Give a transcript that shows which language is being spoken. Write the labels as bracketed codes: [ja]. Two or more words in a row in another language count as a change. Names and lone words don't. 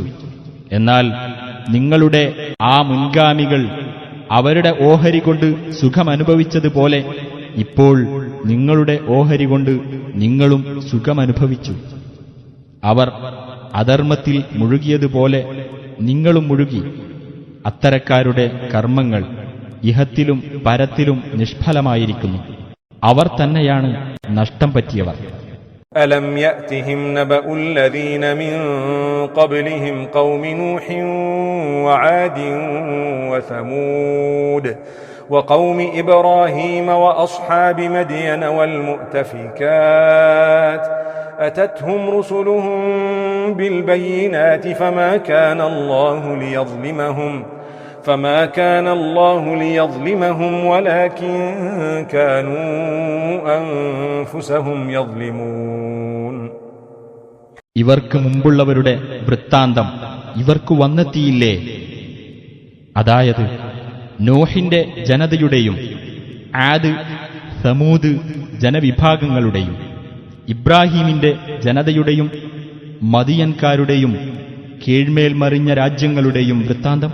[ml] എന്നാൽ നിങ്ങളുടെ ആ മുൻഗാമികൾ അവരുടെ ഓഹരി കൊണ്ട് സുഖമനുഭവിച്ചതുപോലെ ഇപ്പോൾ നിങ്ങളുടെ ഓഹരി കൊണ്ട് നിങ്ങളും സുഖമനുഭവിച്ചു. അവർ അധർമ്മത്തിൽ മുഴുകിയതുപോലെ നിങ്ങളും മുഴുകി. അത്തരക്കാരുടെ കർമ്മങ്ങൾ ഇഹത്തിലും പരത്തിലും നിഷ്ഫലമായിരിക്കുന്നു. അവർ തന്നെയാണ് നഷ്ടം പറ്റിയവർ. [ar] ألم يأتهم نبأ الذين من قبلهم قوم نوح وعاد وثمود وقوم إبراهيم وأصحاب مدين والمؤتفكات أتتهم رسلهم بالبينات فما كان الله ليظلمهم ولكن كانوا أنفسهم يظلمون. [ml] ഇവർക്ക് മുമ്പുള്ളവരുടെ വൃത്താന്തം ഇവർക്ക് വന്നെത്തിയില്ലേ? അതായത് നോഹിന്റെ ജനതയുടെയും ആദ് സമൂദ് ജനവിഭാഗങ്ങളുടെയും ഇബ്രാഹീമിന്റെ ജനതയുടെയും മദിയൻകാരുടെയും കീഴ്മേൽ മറിഞ്ഞ രാജ്യങ്ങളുടെയും വൃത്താന്തം.